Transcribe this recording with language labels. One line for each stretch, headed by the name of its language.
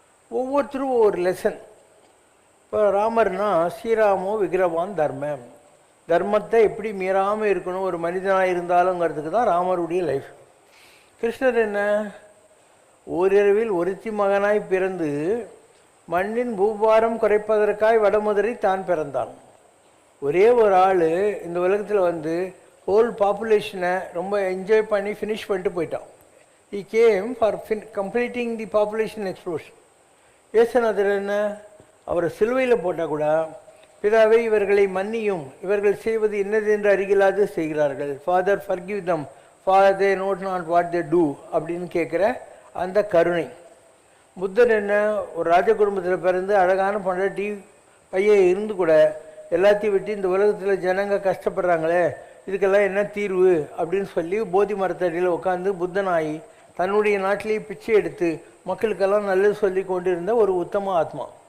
Tamil: ஒவ்வொருத்தரும் ஒவ்வொரு லெசன். இப்போ ராமர்னா ஸ்ரீராமோ விக்கிரவான் தர்மம், தர்மத்தை எப்படி மீறாமல் இருக்கணும் ஒரு மனிதனாக இருந்தாலுங்கிறதுக்கு தான் ராமருடைய லைஃப். கிருஷ்ணர் என்ன? ஓரிரவில் ஒருத்தி மகனாய் பிறந்து மண்ணின் பூபாரம் குறைப்பதற்காய் வடமதுரை தான் பிறந்தான். ஒரே ஒரு ஆள் இந்த உலகத்தில் வந்து ஹோல் பாப்புலேஷனை ரொம்ப என்ஜாய் பண்ணி ஃபினிஷ் பண்ணிட்டு போயிட்டான்.
English: He came for completing the population explosion.
Tamil: ஏசுநாதர் என்ன? அவரை சிலுவையில் போட்டால் கூட பிதாவை இவர்களை மன்னியும், இவர்கள் செய்வது என்னது என்று அறிகிலாது செய்கிறார்கள்,
English: father forgive them father they know not what they do
Tamil: அப்படின்னு கேட்குற அந்த கருணை. புத்தர் என்ன? ஒரு ராஜ குடும்பத்தில் பிறந்து அழகான பொண்டாட்டி பையன் இருந்து கூட எல்லாத்தையும் விட்டு இந்த உலகத்தில் ஜனங்க கஷ்டப்படுறாங்களே இதுக்கெல்லாம் என்ன தீர்வு அப்படின்னு சொல்லி போதி மரத்தடியில் உட்காந்து புத்தனாகி தன்னுடைய நாட்டிலேயே பிச்சை எடுத்து மக்களுக்கெல்லாம் நல்லது சொல்லி கொண்டு இருந்த ஒரு உத்தம ஆத்மா.